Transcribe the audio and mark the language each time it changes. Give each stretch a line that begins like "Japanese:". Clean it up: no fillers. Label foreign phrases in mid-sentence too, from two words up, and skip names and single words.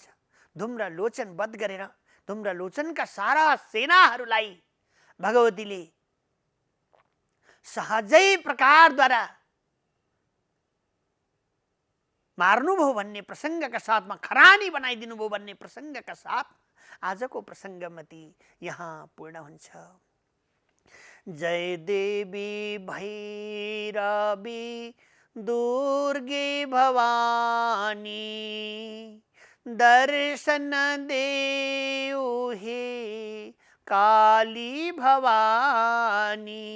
Nepali: धुम्रलोचन वध गरेर धुम्रलोचनका सारा सेनाहरूलाई भगवतीले सहजै प्रकारद्वारा मार्नुभयो भन्ने प्रसङ्गका साथमा, खरानी बनाइदिनु भयो भन्ने प्रसङ्गका साथ आजको प्रसङ्गमती यहाँ पूर्ण हुन्छ। जय देवी भैरवी दुर्गे भवानी, दर्शन देऊ हे काली भवानी।